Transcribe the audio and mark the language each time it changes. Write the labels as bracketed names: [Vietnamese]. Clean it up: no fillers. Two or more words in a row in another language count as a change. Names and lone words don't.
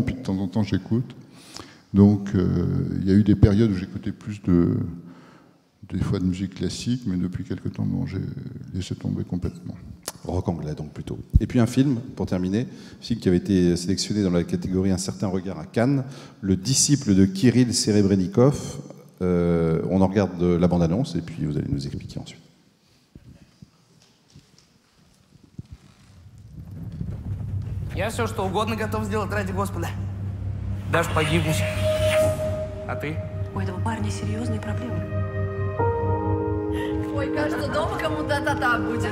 [French] Puis de temps en temps, j'écoute. Donc, il y a eu des périodes où j'écoutais plus des fois de musique classique, mais depuis quelques temps, non, j'ai laissé tomber complètement. Rock anglais, donc, plutôt. Et puis un film, pour terminer, film qui avait été sélectionné dans la catégorie Un certain regard à Cannes, Le disciple de Kirill Serebrennikov. On en regarde la bande-annonce, et puis vous allez nous expliquer ensuite. [Russian] Я все, что угодно готов сделать ради Господа. Даже погибнуть. А ты? У этого парня серьезные проблемы. Ой, кажется, дома кому-то та-та будет.